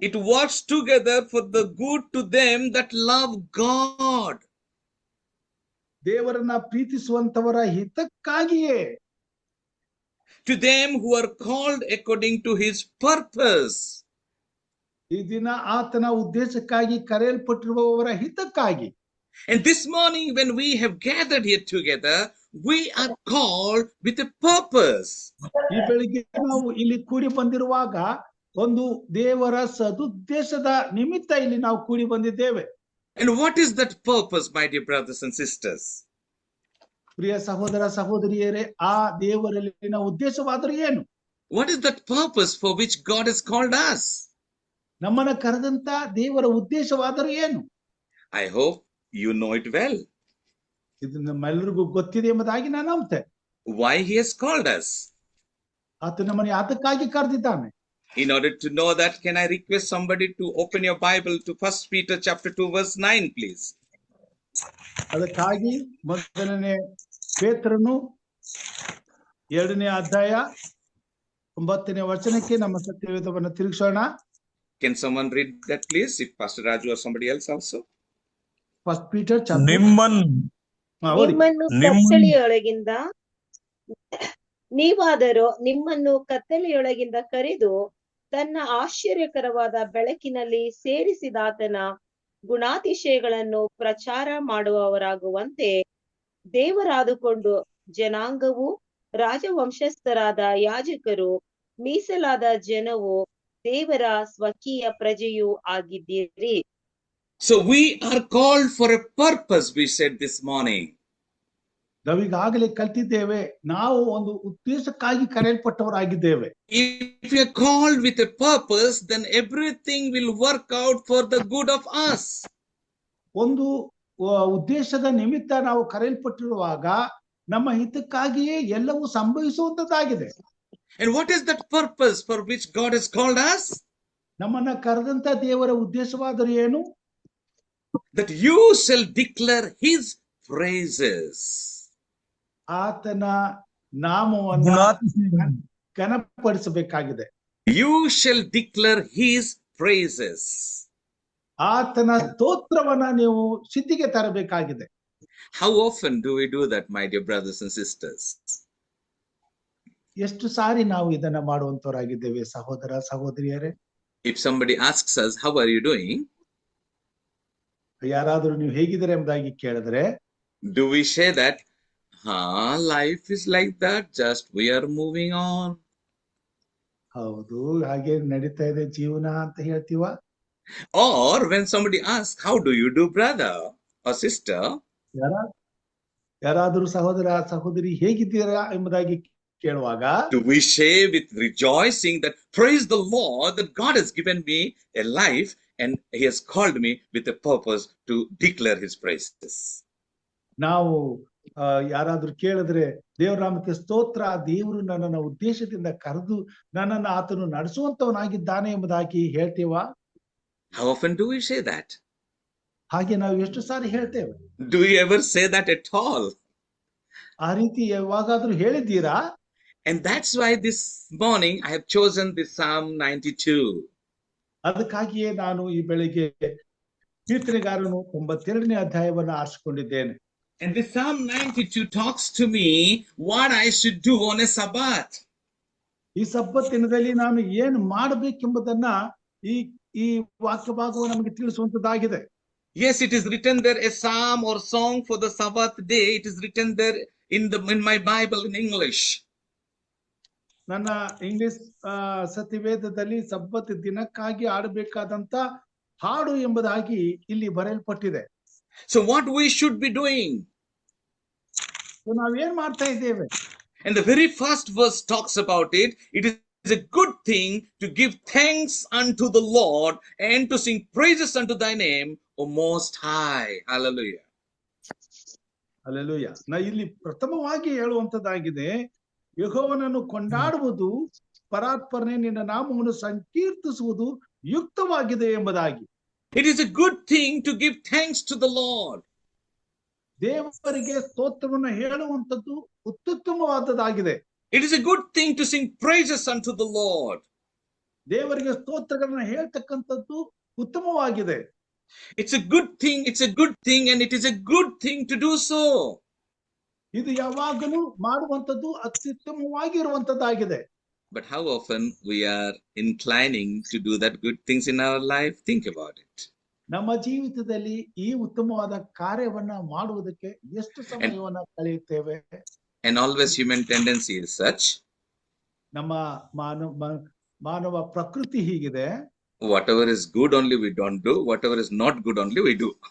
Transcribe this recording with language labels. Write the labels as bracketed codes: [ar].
[en] It works together for the good to them that love God. [kn] ದೇವರನ್ನ ಪ್ರೀತಿಸುವಂತವರ ಹಿತಕ್ಕಾಗಿಯೇ. [en] To them who are called according to his purpose. [kn] ಈ ದಿನ ಆತನ ಉದ್ದೇಶಕ್ಕಾಗಿ ಕರೆಯಲ್ಪಟ್ಟಿರುವವರ ಹಿತಕ್ಕಾಗಿ. [en] And this morning when we have gathered here together, we are called with a purpose. [kn] ಈ ಬೆಳಿಗ್ಗೆ ನಾವು ಇಲ್ಲಿ ಕೂಡಿ ಬಂದಿರುವಾಗ ಒಂದು ದೇವರ ಸದುದ್ದೇಶದ ನಿಮಿತ್ತ ಇಲ್ಲಿ ನಾವು ಕೂಡಿ ಬಂದಿದ್ದೇವೆ. [en] And what is that purpose, my dear brothers and sisters? [kn] ಪ್ರಿಯ ಸಹೋದರ ಸಹೋದರಿಯರೇ, ಆ ದೇವರಲ್ಲಿನ ಉದ್ದೇಶವಾದರೂ ಏನು? [en] What is that purpose for which God has called us? [kn] ನಮ್ಮನ್ನ ಕರೆದಂತ ದೇವರ ಉದ್ದೇಶವಾದರೂ ಏನು? [en] I hope you know it well. [kn] ಇದು ನಮ್ಮೆಲ್ಲರಿಗೂ ಗೊತ್ತಿದೆ ಎಂಬುದಾಗಿ ನಾನು ನಂಬ್ತೇನೆ. [en] Why he has called us? [kn] ಆತ ನಮ್ಮನ್ನು ಅದಕ್ಕಾಗಿ ಕರೆದಿದ್ದಾನೆ. [en] In order to know that, can I request somebody to open your Bible to 1 Peter chapter 2 verse 9, please? [kn] ಅದಕ್ಕಾಗಿ ಮೊದಲನೇ ಪೇತ್ರನು 2ನೇ ಅಧ್ಯಾಯ 9ನೇ ವಚನಕ್ಕೆ ನಮ್ಮ ಸತ್ಯವೇದವನ್ನು ತಿರುಗಿಸೋಣ. [en] Can someone read that, please? If Pastor Raju or somebody else also. 1 Peter chapter. [kn] ನಿಮ್ಮನ್ನು ಕತ್ತಲೆಯೊಳಗಿಂದ ನೀವಾದರೂ ನಿಮ್ಮನ್ನು ಕತ್ತಲೆಯೊಳಗಿಂದ ಕರೆದು ತನ್ನ ಆಶ್ಚರ್ಯಕರವಾದ ಬೆಳಕಿನಲ್ಲಿ ಸೇರಿಸಿದಾತನ ಗುಣಾತಿಶಯಗಳನ್ನು ಪ್ರಚಾರ ಮಾಡುವವರಾಗುವಂತೆ ದೇವರಾದುಕೊಂಡು ಜನಾಂಗವು, ರಾಜವಂಶಸ್ಥರಾದ ಯಾಜಕರು, ಮೀಸಲಾದ ಜನವು, ದೇವರ ಸ್ವಕೀಯ ಪ್ರಜೆಯೂ ಆಗಿದ್ದೀರಿ. [en] So we are called for a purpose, we said this morning. [kn] ನಾವೀಗಾಗಲೇ ಕಲ್ತಿದ್ದೇವೆ, ನಾವು ಒಂದು ಉದ್ದೇಶಕ್ಕಾಗಿ ಕರೆಯಲ್ಪಟ್ಟವರಾಗಿದ್ದೇವೆ. [en] If we are called with a purpose, then everything will work out for the good of us. [kn] ಒಂದು ಉದ್ದೇಶದ ನಿಮಿತ್ತ ನಾವು ಕರೆಯಲ್ಪಟ್ಟಿರುವಾಗ ನಮ್ಮ ಹಿತಕ್ಕಾಗಿಯೇ ಎಲ್ಲವೂ ಸಂಭವಿಸುವಂತದ್ದಾಗಿದೆ. [en] And what is that purpose for which God has called us? [kn] ನಮ್ಮನ್ನ ಕರೆದಂತ ದೇವರ ಉದ್ದೇಶವಾದರೂ ಏನು? [en] That you shall declare his praises. [kn] ಆತನ ನಾಮವನ್ನು ಘನಪಡಿಸಬೇಕಾಗಿದೆ. [en] You shall declare his praises. [kn] ಆತನ ಸ್ತೋತ್ರವನ್ನ ನೀವು ಸಿದ್ಧಿಗೆ ತರಬೇಕಾಗಿದೆ. [en] How often do we do that, my dear brothers and sisters? [kn] ಎಷ್ಟು ಸಾರಿ ನಾವು ಇದನ್ನ ಮಾಡುವಂತವರಾಗಿದ್ದೇವೆ ಸಹೋದರ ಸಹೋದರಿಯರೇ? [en] If somebody asks us, how are you doing? [kn] ಯಾರಾದ್ರೂ ನೀವು ಹೇಗಿದ್ದೀರಾ ಎಂಬುದಾಗಿ ಕೇಳಿದ್ರೆ [en] Do we say that, life is like that, just we are moving on? [kn] ಹೌದು, ಹಾಗೆ ನಡೀತಾ ಇದೆ ಜೀವನ ಅಂತ ಹೇಳ್ತೀವ? [en] Or when somebody asks, how do you do, brother or sister? [kn] ಯಾರಾದ್ರೂ ಸಹೋದರ ಸಹೋದರಿ ಹೇಗಿದ್ದೀರಾ ಎಂಬುದಾಗಿ ಕೇಳುವಾಗ [en] do we say with rejoicing that praise the Lord that God has given me a life and he has called me with a purpose to declare his praises? [kn] ನಾವು ಯಾರಾದ್ರೂ ಕೇಳಿದ್ರೆ ದೇವರ ನಾಮಕ್ಕೆ ಸ್ತೋತ್ರ, ದೇವರು ನನ್ನನ್ನ ಉದ್ದೇಶದಿಂದ ಕರೆದು ನನ್ನನ್ನು ಆತನು ನಡೆಸುವಂತವನಾಗಿದ್ದಾನೆ ಎಂಬುದಾಗಿ ಹೇಳ್ತೇವ? [en] How often do we say that? [kn] ಹಾಗೆ ನಾವು ಎಷ್ಟು ಸಾರಿ ಹೇಳ್ತೇವೆ? [en] Do we ever say that at all? [kn] ಆ ರೀತಿ ಯಾವಾಗಾದ್ರೂ ಹೇಳಿದ್ದೀರಾ? [en] And that's why this morning I have chosen this Psalm 92. [kn] ಅದಕ್ಕಾಗಿಯೇ ನಾನು ಈ ಬೆಳಿಗ್ಗೆ ಕೀರ್ತನೆಗಾರನು 92ನೇ ಅಧ್ಯಾಯವನ್ನು ಆರಿಸಿಕೊಂಡಿದ್ದೇನೆ. [en] And this Psalm 92 talks to me what I should do on a Sabbath. [kn] ಈ ಸಬ್ಬತ್ ದಿನದಲ್ಲಿ ನಾನು ಏನು ಮಾಡಬೇಕೆಂಬುದನ್ನ ಈ ವಾಕ್ಯ ಭಾಗವು ನಮಗೆ ತಿಳಿಸುವಂತದ್ದಾಗಿದೆ. [en] Yes, it is written there, a psalm or song for the Sabbath day. It is written there in my Bible in English. [kn] ನನ್ನ English ಸತ್ಯವೇದದಲ್ಲಿ ಸಬ್ಬತ್ ದಿನಕ್ಕಾಗಿ ಆಡಬೇಕಾದಂತ ಹಾಡು ಎಂಬುದಾಗಿ ಇಲ್ಲಿ ಬರೆಯಲ್ಪಟ್ಟಿದೆ. [en] So what we should be doing? [kn] ನಾವೇನ್ ಮಾಡ್ತಾ ಇದ್ದೇವೆ? [en] And the very first verse talks about it. It is a good thing to give thanks unto the Lord and to sing praises unto thy name, O Most High. Hallelujah. Hallelujah. [kn] ನಾ ಇಲ್ಲಿ ಪ್ರಥಮವಾಗಿ ಹೇಳುವಂತದ್ದಾಗಿದೆ, ಯೆಹೋವನನ್ನು ಕೊಂಡಾಡುವುದು, ಪರಾತ್ಪರನೆ ನಿನ್ನ ನಾಮವನ್ನು ಸಂಕೀರ್ತಿಸುವುದು ಯುಕ್ತವಾಗಿದೆ ಎಂಬುದಾಗಿ. [en] It is a good thing to give thanks to the Lord. [kn] ದೇವರಿಗೆ ಸ್ತೋತ್ರವನ್ನು ಹೇಳುವಂತದ್ದು ಅತ್ಯುತ್ತಮವಾದದ್ದಾಗಿದೆ. [en] It is a good thing to sing praises unto the Lord. [kn] ದೇವರಿಗೆ ಸ್ತೋತ್ರಗಳನ್ನ ಹೇಳ್ತಕ್ಕಂಥದ್ದು ಉತ್ತಮವಾಗಿದೆ. [en] It's a good thing and it is a good thing to do so. [kn] ಇದು ಯಾವಾಗಲೂ ಮಾಡುವಂತದ್ದು ಅತ್ಯುತ್ತಮವಾಗಿರುವಂತದ್ದಾಗಿದೆ. [en] But how often we are inclining to do that good things in our life? Think about it. [kn] ನಮ್ಮ ಜೀವಿತದಲ್ಲಿ ಈ ಉತ್ತಮವಾದ ಕಾರ್ಯವನ್ನ ಮಾಡುವುದಕ್ಕೆ ಎಷ್ಟು ಸಮಯವನ್ನ ಕಳೆಯುತ್ತೇವೆ? [en] And always human tendency is such. [kn] ನಮ್ಮ ಮಾನವ ಪ್ರಕೃತಿ ಹೀಗಿದೆ. [en] Whatever is good only we don't do. Whatever is not good only we do.